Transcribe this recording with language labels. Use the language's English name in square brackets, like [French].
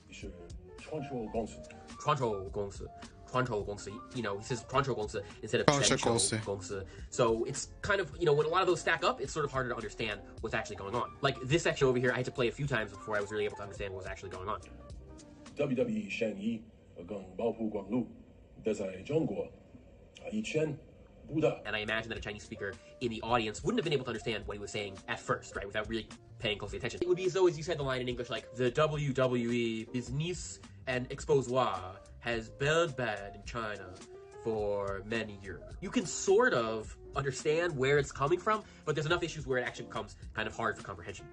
[Chinese] 是传说公司。传说公司. [English] You know, he says 传说公司 instead of [Chinese] 传说公司. 全球公司. [English] So it's kind of, you know, when a lot of those stack up, it's sort of harder to understand what's actually going on. Like this section over here, I had to play a few times before I was really able to understand what was actually going on. [Chinese] WWE 生意跟保护公路，但在中国，以前不大。 [English] And I imagine that a Chinese speaker in the audience wouldn't have been able to understand what he was saying at first, right, without really paying close attention. It would be as though, as you said the line in English, like, the WWE business and exposure has been bad in China for many years. You can sort of understand where it's coming from, but there's enough issues where it actually becomes kind of hard for comprehension.